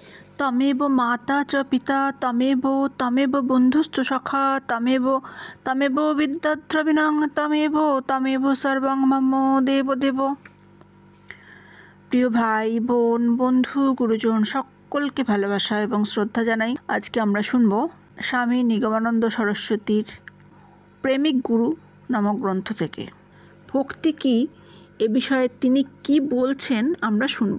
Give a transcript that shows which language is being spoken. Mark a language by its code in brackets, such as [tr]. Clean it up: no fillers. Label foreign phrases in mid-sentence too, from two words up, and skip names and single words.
[sa] তমেব মাতা চ পিতা তমেব বন্ধুশ্চ সখা তমেব বিদ্যাদ্রবিণং তমেব সর্বং মম দেব দেব। [bn] প্রিয় ভাই বোন বন্ধু গুরুজন সকলকে ভালোবাসা এবং শ্রদ্ধা জানাই। আজকে আমরা শুনব স্বামী নিগমানন্দ সরস্বতীর প্রেমিক গুরু নামক গ্রন্থ থেকে। ভক্তি কি এ বিষয়ে তিনি কি বলছেন আমরা শুনব।